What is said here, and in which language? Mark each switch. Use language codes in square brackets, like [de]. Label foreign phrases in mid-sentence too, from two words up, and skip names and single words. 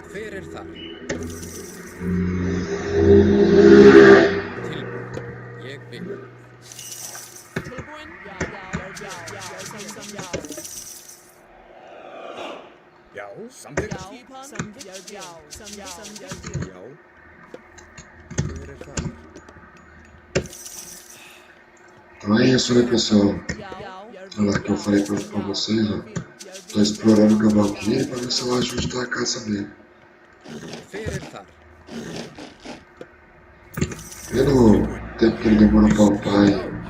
[is] Hver er það? Tilbúin. Ég vil. Tilbúin? Já, samþykkt. Já. Hver er það? [pt] Então é isso, né, pessoal? Olha lá que eu falei pra vocês, ó. Tô explorando o Valkyria pra ver se eu acho onde tá a caça dele. Pelo tempo que ele demora pra upar aí.